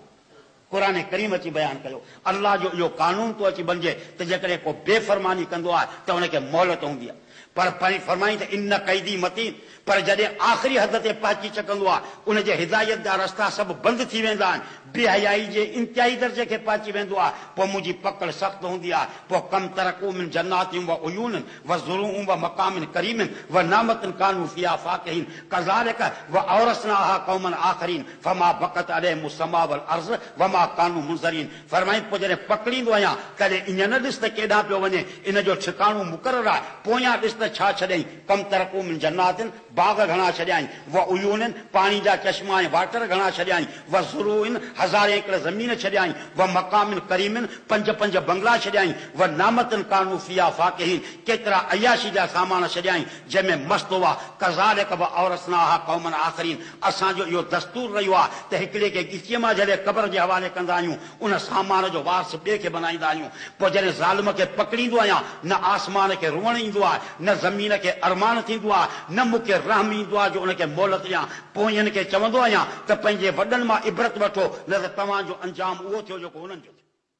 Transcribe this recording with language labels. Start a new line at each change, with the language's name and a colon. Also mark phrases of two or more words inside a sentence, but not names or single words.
Sindhi: क़ुरान करीम अची बयान कयो अल्लाह जो इहो कानून तो अची बणिजे त जेकॾहिं को बेफ़रमानी कंदो आहे त हुनखे मोहलत हूंदी आहे। पर फरमाई त
Arabic: إن كيدي متين,
Sindhi: पर जॾहिं आख़िरी हद ते पहुची चुकंदो आहे उनजे हिदायत जा रस्ता सभु बंदि थी वेंदा आहिनि, बेहयाई जे इंतिहाई दर्जे खे पहुची वेंदो आहे, पोइ मुंहिंजी पकड़ सख़्तु हूंदी आहे।
Arabic: پوءِ كم تركوا من جنات وعيون وزروع ومقام كريم ونعمة كانوا فيها فاكهين كذلك وأورثناها قوما آخرين فما بكت عليهم السماء والأرض وما كانوا منظرين.
Sindhi: फरमाई पोइ जॾहिं पकड़ींदो आहियां कॾहिं ईअं न ॾिस त केॾां पियो वञे, इन जो ठिकाणो मुक़ररु आहे। पोयां ॾिस त छा छॾियईं,
Arabic: كم تركوا من جنات,
Sindhi: बाग़ घणा छॾियाई,
Arabic: وعيون
Sindhi: पाणी जा चश्मा ऐं वाटर घणा छॾियाई,
Arabic: وزروع
Sindhi: हज़ारे एकड़ ज़मीन छॾियाई,
Arabic: ومقام كريم
Sindhi: पंज पंज बंगला छॾियाई,
Arabic: ونعمة كانوا فيها فاكهين
Sindhi: केतिरा अयाशी जा सामान छॾियाई जंहिंमें मस्त हुआ।
Arabic: كذلك وأورثناها قوما آخرين,
Sindhi: असांजो इहो दस्तूर रहियो आहे त हिकिड़े खे गिचीअ मां जॾहिं क़ब्र जे हवाले कंदा आहियूं उन सामान जो वारस ॿिए खे बनाईंदा आहियूं। पोइ जॾहिं ज़ालिम खे पकड़ींदो आहियां न आसमान खे रुअण ईंदो आहे, न ज़मीन खे अरमान थींदो आहे, न मूंखे रहम ईंदो आहे जो उनखे मोहलत ॾियां। पोइ हिन खे चवंदो आहियां त पंहिंजे वॾनि मां इबरत वठो, न त तव्हांजो अंजाम उहो थियो जेको हुननि जो थियो।